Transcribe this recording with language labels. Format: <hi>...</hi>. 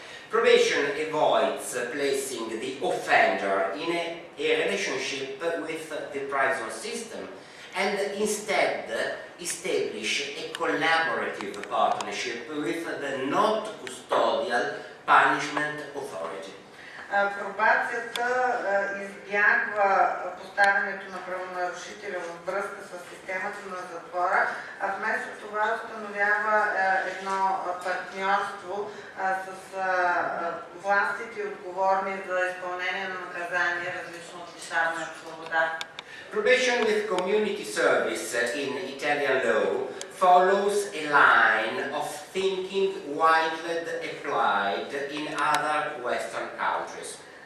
<en>Probation avoids placing the offender in a relationship with the prison system and instead establish a collaborative partnership with the not custodial punishment authority.</en> <bg>Пробацията избягва поставянето на правонарушителя във връзка с системата на затвора, а вместо това установява едно партньорство с властите отговорни за изпълнение на наказание, различно от лишаване от свобода.</bg> <en>Probation with community service in Italian law follows a line of thinking widely applied in other Western countries.</en>